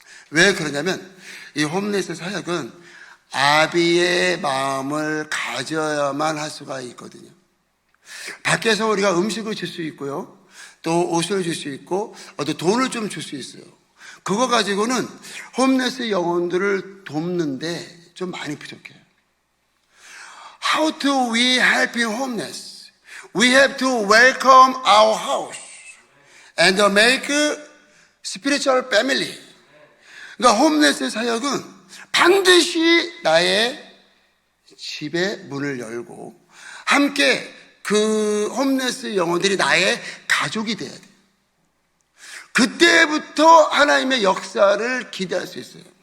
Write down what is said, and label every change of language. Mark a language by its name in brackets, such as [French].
[Korean] 왜 그러냐면 이 홈리스 사역은 아비의 마음을 가져야만 할 수가 있거든요. 밖에서 우리가 음식을 줄 수 있고요. 또 옷을 줄 수 있고 또 돈을 좀 줄 수 있어요. 그거 가지고는 홈리스 영혼들을 돕는데 좀 많이 부족해요. [English] How do we help in homeless? We have to welcome our house and make spiritual family. [Korean] 그러니까 홈리스 사역은 반드시 나의 집의 문을 열고 함께 그 홈리스 영혼들이 나의 가족이 돼야 돼요. 그때부터 하나님의 역사를 기대할 수 있어요.